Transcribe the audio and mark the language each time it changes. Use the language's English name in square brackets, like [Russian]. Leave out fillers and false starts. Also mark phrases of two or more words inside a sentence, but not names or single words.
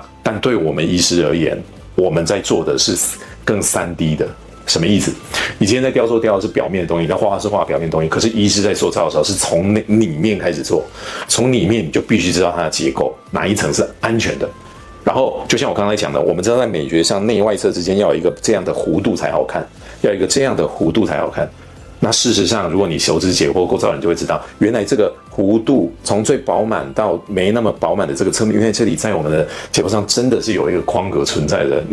[Chinese] 但對我們醫師而言，我們在做的是更3D 的。什麼意思？你今天在雕塑雕的是表面的東西，但畫畫是畫表面的東西。可是醫師在塑造的時候，是從裡面開始做，從裡面你就必須知道它的結構，哪一層是安全的。然後就像我剛才講的，我們知道在美學上，內外側之間要有一個這樣的弧度才好看，要有一個這樣的弧度才好看。那事實上，如果你熟知解剖構造，你就會知道，原來這個弧度從最飽滿到沒那麼飽滿的這個側面，因為這裡在我們的解剖上真的是有一個框格存在的。